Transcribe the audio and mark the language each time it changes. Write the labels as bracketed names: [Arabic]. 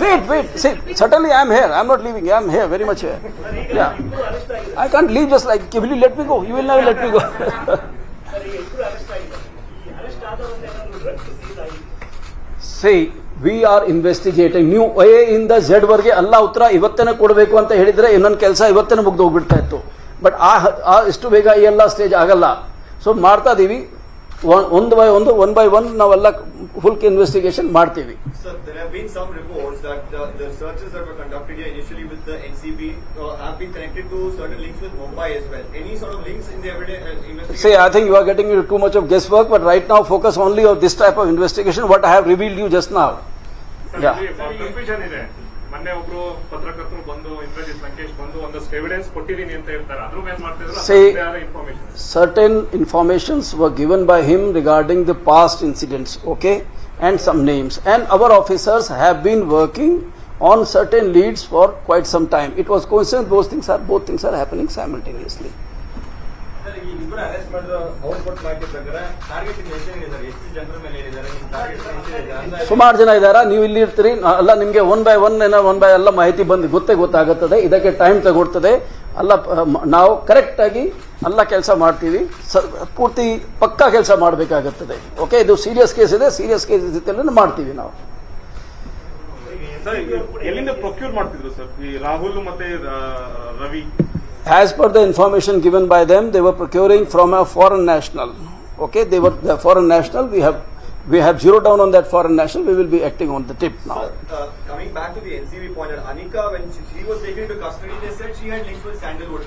[English] Wait. See, certainly I am here. I am not leaving. I am here, very much here. Yeah. I can't leave just like, will you let me go? You will never let me go. See, we are investigating. [Kannada] ನೀವು A ಇಂದ Z ವರೆಗೆ ಎಲ್ಲ ಉತ್ತರ ಇವತ್ತೇನೆ ಕೊಡಬೇಕು ಅಂತ ಹೇಳಿದ್ರೆ ಇನ್ನೊಂದು ಕೆಲಸ ಇವತ್ತೇನೆ ಮುಗ್ದು ಹೋಗ್ಬಿಡ್ತಾ ಇತ್ತು. ಬಟ್ ಇಷ್ಟು ಬೇಗ ಈ ಎಲ್ಲ ಸ್ಟೇಜ್ ಆಗಲ್ಲ. ಸೊ ಮಾಡ್ತಾ ಇದೀವಿ, [English] one by one [Kannada] ನಾವೆಲ್ಲ ಫುಲ್ ಇನ್ವೆಸ್ಟಿಗೇಷನ್ ಮಾಡ್ತೀವಿ. [English] Sir, there have been some reports that the searches that were conducted here initially with the NCB have been connected to certain links with Mumbai as well. Any sort of links in the investigation? See, I think you are getting into too much of guesswork, but right now focus only on this type of investigation, what I have revealed you just now. Yeah. [Kannada] Confusion ಇದೆ. ಮೊನ್ನೆ ಒಬ್ರು ಪತ್ರಕರ್ತರು ಬಂದು ಇಂದ್ರಜಿತ್ ಲಂಕೇಶ್ ಬಂದು ಒಂದಷ್ಟು evidence ಕೊಟ್ಟಿದ್ದೀನಿ ಅಂತ ಹೇಳ್ತಾರೆ. ಅದ್ರ ಮೇಲೆ ಮಾಡ್ತಿದ್ರು [English] certain informations were given by him regarding the past incidents, okay, and some names, and our officers have been working on certain leads for quite some time. It was coincident. Both things are happening simultaneously. [Kannada] Sir, ಈ ಇಬ್ಬರು arrest ಮಾಡಿರೋ ಅವ್ರು ಕೊಟ್ಟ ಮಾಹಿತಿ ಪ್ರಕಾರ target ಎಷ್ಟಿದೆ sir? ಎಷ್ಟು ಜನರ ಮೇಲೆ ಹೇಳಿದ್ದಾರೆ? ನಿಮ್ಮ ಟಾರ್ಗೆಟ್ ಎಷ್ಟಿದೆ? ಸುಮಾರು ಜನ ಇದ್ದಾರಾ? ನೀವು ಇಲ್ಲಿ ಇರ್ತೀರಿ ಅಲ್ಲ, ನಿಮಗೆ ಒನ್ ಬೈ ಎಲ್ಲ ಮಾಹಿತಿ ಬಂದು ಗೊತ್ತಾಗುತ್ತದೆ. ಇದಕ್ಕೆ ಟೈಮ್ ತಗೊಳ್ತದೆ. ಅಲ್ಲ, ನಾವು ಕರೆಕ್ಟ್ ಆಗಿ ಎಲ್ಲ ಕೆಲಸ ಮಾಡ್ತೀವಿ. ಪೂರ್ತಿ ಪಕ್ಕಾ ಕೆಲಸ ಮಾಡಬೇಕಾಗುತ್ತದೆ. ಓಕೆ, ಇದು ಸೀರಿಯಸ್ ಕೇಸ್ ಇದೆ. ಸೀರಿಯಸ್ ಕೇಸ್ ಜೊತೆಲ್ಲ ಮಾಡ್ತೀವಿ ನಾವು. ಸರ್, ಎಲ್ಲಿಂದ ಪ್ರೊಕ್ಯೂರ್ ಮಾಡ್ತಿದ್ರು ಸರ್ ಈ ರಾಹುಲ್ ಮತ್ತೆ Ravi? [English] As per the information given by them, they were procuring from a foreign national. Okay, they were the foreign national. We have zeroed down on that foreign national. We will be acting on the tip now. Coming back to the NCB point, Anika, when she was taken into custody, they said she had links with Sandalwood.